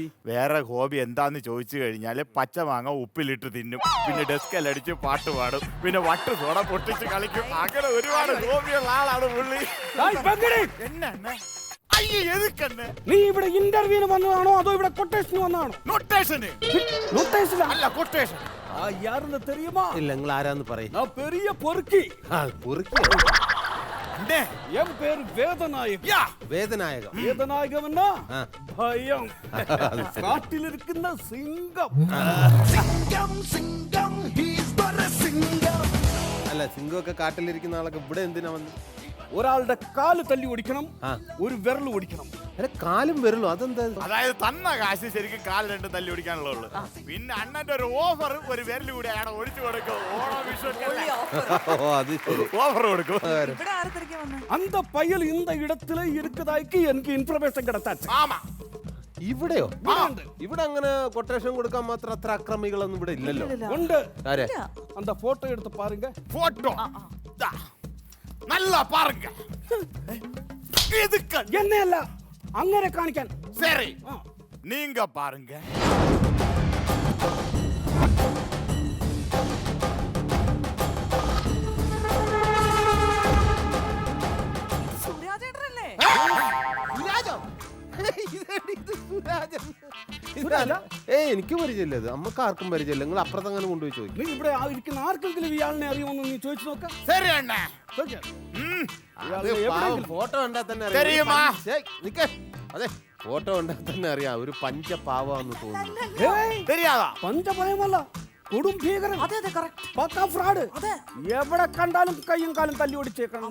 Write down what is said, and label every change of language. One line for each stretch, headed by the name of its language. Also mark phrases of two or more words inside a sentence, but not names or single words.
Malayalam: വേറെ ഹോബി എന്താന്ന് ചോദിച്ചു കഴിഞ്ഞാല് പച്ചമാങ്ങ ഉപ്പിലിട്ട് തിന്നും, പിന്നെ ഡെസ്കലടിച്ച് പാട്ട് പാടും, പിന്നെ വട്ട് സോഡ പൊട്ടിച്ച് കളിക്കും. അങ്ങനെ ഒരുപാട് ഹോബിയുള്ള ആളാണ് പുള്ളി. എന്നെ അയ്യ എതുക്കന്നെ? നീ ഇവിടെ ഇന്റർവ്യൂവിന് വന്നതാണോ അതോ ഇവിടെ കൊട്ടേഷന് വന്നതാണോ? നൊട്ടേഷന്.
Tamil: நொட்டேஷன்
Malayalam: അല്ല കൊട്ടേഷൻ.
Tamil: யாருன்னு தெரியுமா?
Malayalam: ഇല്ല, നിങ്ങൾ ആരാന്ന് പറയും.
Tamil: நான் பெரிய பொறுக்கி.
Malayalam: പൊറുക്കി.
Tamil: என் பேர் வேதநாயகம்.
Malayalam: വേദനായകം.
Tamil: வேதநாயகம்னா பயம். காட்டில் இருக்கின்ற சிங்கம்.
Malayalam: അല്ല, സിംഗമൊക്കെ കാട്ടിലിരിക്കുന്ന ആളൊക്കെ ഇവിടെ എന്തിനാ വന്ന്? ഒരാളുടെ കാല് തല്ലി ഓടിക്കണം, ഒരു വിരൽ ഓടിക്കണം. അല്ല, കാലും വരല്ലോ, അതെന്താ? അതായത് തന്ന കാശ് ശരിക്കും കാല് രണ്ടും തല്ലി ഓടിക്കാനുള്ളൂ. പിന്നെ അണ്ണന്റെ ഒരു ഓഫർ, ഒരു വിരൽ കൂടി അയാളെ ഒഴിച്ചു കൊടുക്കും. ഓണം വിഷു അത് ശരി, ഓഫർ കൊടുക്കും. ഇവിടെ ആരെ തിരക്കാൻ വന്നേ?
Tamil: அந்த பயல் இந்த இடத்துல இருக்கதாய்க்கு எனக்கு இன்ஃபர்மேഷൻ கிடைச்சாச்சு. ആമാ.
Malayalam: ഇവിടെയോ? ഇവിടെ അങ്ങനെ കൊട്ടേഷൻ കൊടുക്കാൻ മാത്രം അത്ര അക്രമികളൊന്നും ഇവിടെ ഇല്ലല്ലോ. ഉണ്ട്. ആരെ?
Tamil: அந்த போட்டோ எடுத்து பாருங்க. ഫോട്ടോ நல்லா பாருங்க. இதுக்கு என்னையല്ല,
Malayalam: അങ്ങനെ കാണിക്കാൻ.
Tamil: சரி, நீங்க பாருங்க.
Malayalam: സുരാജേട്ടനല്ലേ? എനിക്ക് പരിചയമില്ല. ഇത് നമുക്ക് ആർക്കും പരിചയമില്ല. നിങ്ങൾ അപ്പുറത്ത് അങ്ങനെ കൊണ്ടുപോയി ചോദിക്കും. നീ ഇവിടെ ഇരിക്കുന്ന ആർക്കെങ്കിലും ഇയാളിനെ അറിയുമെന്ന് നീ ചോദിച്ചു നോക്കാം.
Tamil: சரி அண்ணா.
Malayalam: ഫോട്ടോ കണ്ടാൽ തന്നെ
Tamil: தெரியுமா?
Malayalam: അതെ, ഫോട്ടോ കണ്ടാൽ തന്നെ അറിയാം. ഒരു പഞ്ചപാവാന്ന് തോന്നുന്നു.
Tamil: தெரியாதா?
Malayalam: പഞ്ചഭയമല്ല, കൊടും ഭീകരൻ. അതെ അതെ, കറക്റ്റ്. പക്കാ ഫ്രോഡ്. അതെ, എവിടെ കണ്ടാലും കയ്യും കാലും തല്ലി ഓടിച്ചേക്കണം.